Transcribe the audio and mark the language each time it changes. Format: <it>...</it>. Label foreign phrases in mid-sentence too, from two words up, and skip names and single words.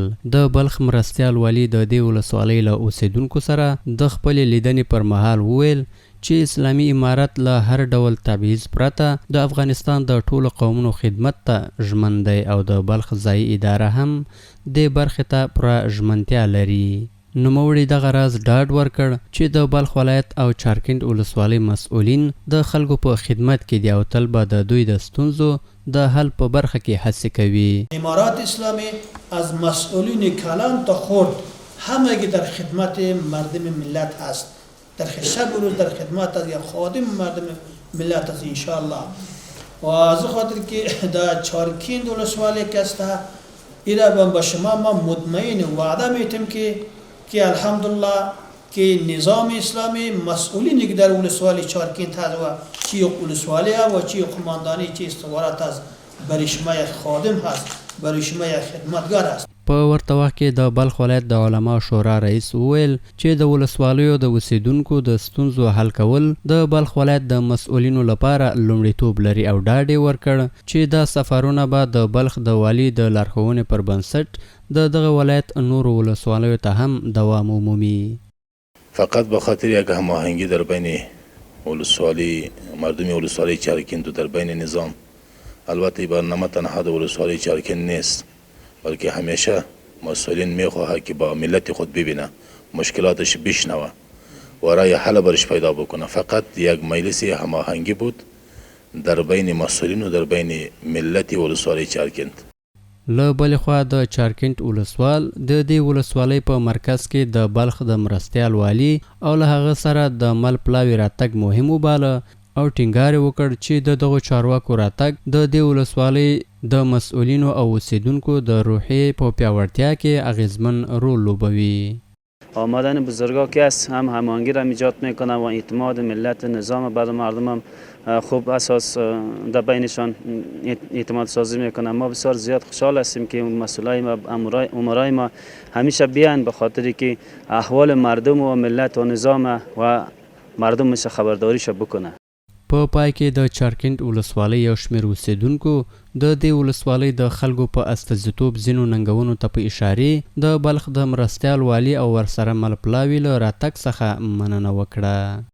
<ps>د بلخ مرستیال والي د دې ولسوالۍ له اوسیدونکو سره د خپلې لیدنې پر مهال وویل چې اسلامي امارت له هر ډول تبعیض پرته د افغانستان د ټولو قومونو خدمت ته ژمن دی او د بلخ ځایي اداره هم دې برخې ته پوره ژمنتیا لري. نوموړي دغه راز ډاډ ورکړ چې د بلخ ولایت او چارکنټ ولسوالۍ مسؤلین د خلکو په خدمت کې دي او تل به د دوی د ستونزو د حل په برخه کې هڅې کوي.</ps> <fa>امارات اسلامی از مسئولین کلان تا خرد همگی در خدمت مردم ملت هست. در شب و روز در خدمت از یا خادم مردم ملت است انشاءالله. و از خاطر که در چارکنټ ولسوالۍ که است ایره با شما ما مطمئن وعده میتیم که الحمدلله که نظام اسلامی مسئولینی که در ولسوالی چارکنټ هست و چی ولسوالی و چی قماندانی چی استخبارات هست برای شما یک خادم هست، برای شما یک خدمتگار است.</fa> <ps>په ورته وخت کې د بلخ ولایت د علما شورا رئیس وویل چې د ولسوالیو د اوسیدونکو د ستونزو حل کول د بلخ ولایت د مسؤلینو لپاره لومړیتوب لري او ډاډ یې ورکړ چې دا سفرونه به د بلخ د والي د لارښوونې پر بنسټ د دغه ولایت نورو ولسوالیو ته هم دوام ومومي.</ps> <fa>فقط به خاطر یک هماهنگی در بین ولسوالی مردم ولسوالی چارکنټ و در بین نظام، البته برنامه تنها د ولسوالی چارکنټ نیست بلکه همیشه مسئولین میخواهد که با ملت خود ببینه، مشکلاتش بشنوه و رای حل برش پیدا بکنه. فقط یک مجلس هماهنگی بود در بین مسئولین و در بین ملت ولسوالی چارکنټ.</fa> <ps>له بلې خوا د چارکنټ ولسوال د دې ولسوالۍ په مرکز کې د بلخ د مرستیال والي او له هغه سره د مل پلاوي راتګ مهم وباله او ټینګار وکړ چې د دغو چارواکو راتګ د دې ولسوالۍ د مسؤلینو او اوسیدونکو د روحیې په پیاوړتیا کې اغیزمن رول لوبوي.</ps> <fa>آمدن بزرگا که است هم هماهنگی را ایجاد میکنه و اعتماد ملت نظام بر مردم هم خوب اساس در بینشان اعتماد سازی میکنه. ما بسیار زیاد خوشحال هستیم که مسئولای ما امرای ما همیشه بیان به خاطری که احوال مردم و ملت و نظام و مردمش خبرداریش بکنه.</fa> <ps>په پای کې د چارکنټ ولسوالۍ یو شمېر اوسیدونکو د دې ولسوالۍ د خلکو په استازیتوب ځینو ننګونو ته په اشارې د بلخ د مرستیال والي او ورسره مل پلاوي له راتګ څخه مننه وکړه.</ps>